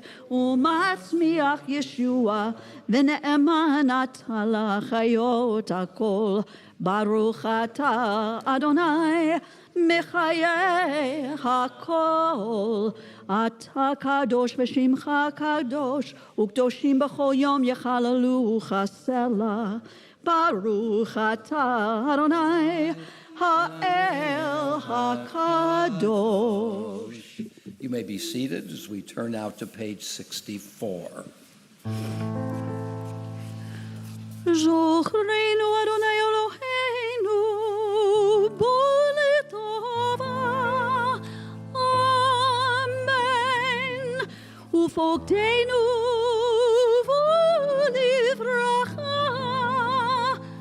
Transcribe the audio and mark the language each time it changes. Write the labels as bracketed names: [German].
[Hebrew] ומצמיח ישוע, ונאמן אתה לחיות הכל, ברוך אתה אדוני, מחיה הכל, אתה קדוש ושמך קדוש, וקדושים בכל יום יחללוך סלה. ברוך אתה אדוני האל הקדוש. [English] You may be seated as we turn now to page 64. [Hebrew] זוכרנו אדוני אלוהינו בו לטובה, אמן, ופוקדנו בו לברכה,